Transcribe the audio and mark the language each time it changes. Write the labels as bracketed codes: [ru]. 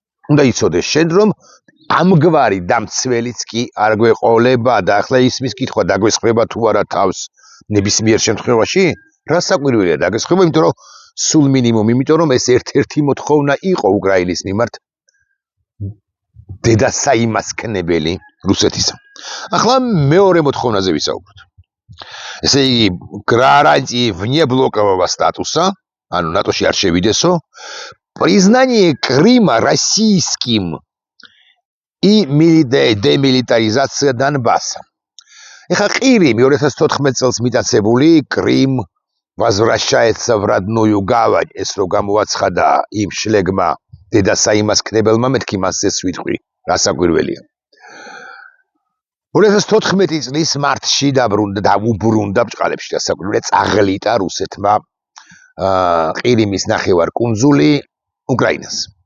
[ka] უნდა იცოდეს შენ, რომ ამგვარი დამცველიც კი არ გვეყოლება და ახლა ისმის კითხვა დაგვესხმება თუ არა თავს ნებისმიერ შემთხვევაში, რა საკვირველია დაგესხმება, იმიტომ რომ სულ მინიმუმ, იმიტომ რომ ეს ერთ-ერთი მოთხოვნა იყო უკრაინის მიმართ დედასაიმასქნებელი რუსეთისა. ახლა მეორე მოთხოვნაზე ვისაუბროთ. ესე იგი, [ru] гарантии внеблокового статуса [ka] ანუ ნატოში არ შევიდესო, [ru] признание Крыма российским и демилитаризация Донбасса. [ka] ეხა ყირიმ 2014 წელს მიტაცებული [ru] Крым возвращается в родную гавань, [ka] ეს რო გამოაცხადა იმ შლეგმა დედასაიმასქნებელმა მეთქი მასეს ვიტყვი, რა საკვირველია. 2014 წლის მარტში დაუბრუნდა ბჭყალებში და საკვირველია წაღლიტა რუსეთმა ყირიმის ნახევარკუნძული უკრაინას.